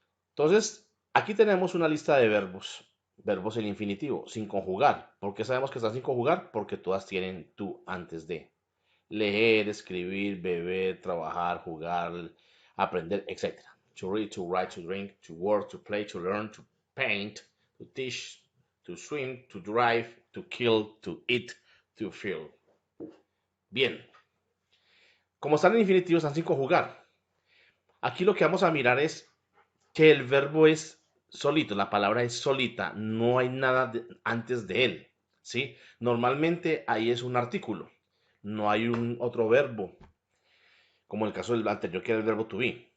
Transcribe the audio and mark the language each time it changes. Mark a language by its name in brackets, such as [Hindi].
[Spanish] Entonces, aquí tenemos una lista de verbos, verbos en infinitivo, sin conjugar. ¿Por qué sabemos que están sin conjugar? Porque todas tienen to antes de. Leer, escribir, beber, trabajar, jugar, aprender, etc. [English] To read, to write, to drink, to work, to play, to learn, to paint, to teach, to swim, to drive, to kill, to eat, to feel. [Spanish] Bien, como están en infinitivo, están sin conjugar. Aquí lo que vamos a mirar es que el verbo es solito, la palabra es solita, no hay nada antes de él, ¿sí? Normalmente ahí es un artículo, no hay un otro verbo, como en el caso del anterior que era el verbo to be.